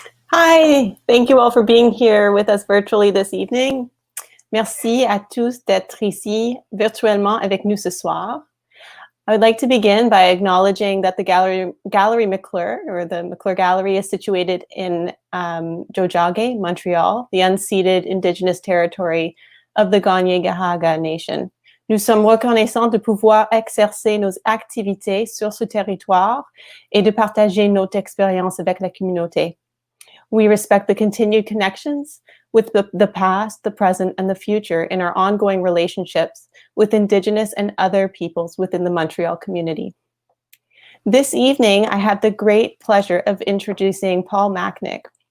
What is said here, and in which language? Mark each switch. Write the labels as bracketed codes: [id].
[en] Hi, thank you all for being here with us virtually this evening. [fr] Merci à tous d'être ici virtuellement avec nous ce soir. [en] I would like to begin by acknowledging that the Gallery McClure, or the McClure Gallery, is situated in Tiohtià:ke, Montreal, the unceded Indigenous territory of the Kanien'kehá:ka Nation. [fr] Nous sommes reconnaissants de pouvoir exercer nos activités sur ce territoire et de partager notre expérience avec la communauté. [en] We respect the continued connections with the past, the present, and the future in our ongoing relationships with Indigenous and other peoples within the Montreal community. This evening, I have the great pleasure of introducing Paul Machnik.